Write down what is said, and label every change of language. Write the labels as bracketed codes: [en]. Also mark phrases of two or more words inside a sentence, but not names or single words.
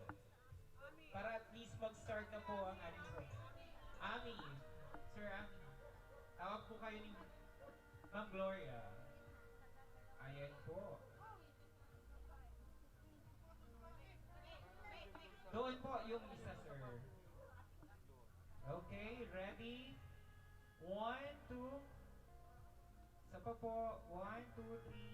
[tl] Para [en] at least [tl] mag-start na po ang ating program. Ami, Sir Ami, tawag po kayo ni Ma'am Gloria. Ayan po. Doon po yung isa, sir. [en] Okay, ready? One, two. [tl] Isa pa po. [en] One, two, three.